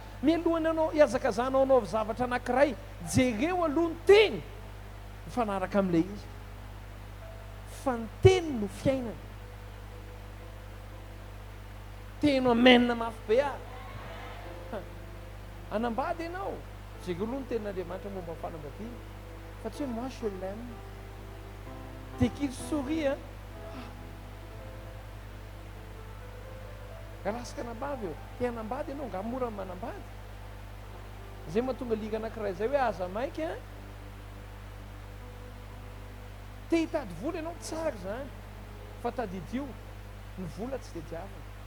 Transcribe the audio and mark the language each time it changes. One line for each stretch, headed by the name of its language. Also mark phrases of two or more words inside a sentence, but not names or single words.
Malagasy: Mialohany anao hiazakazanao anao zavatra anankiray, jereo aloha ny teny mifanaraka amin'ilay izy. Fa ny teny no fiainana. Teno amenina mafy be ary. Anambady ianao, jereo aloha ny tenin'Andriamanitra momba ny fanambadiana. Fa tsy hoe
French: moi je l'aime. Dès qu'il sourit,
Malagasy: rahalasaka anambady eo, te hanambady ianao, nga mora manambady. Zay mahatonga liga anankiray zay hoe aza maika te hitady vola ianao, tsara zany, fa tadidio ny vola tsy tadiavina.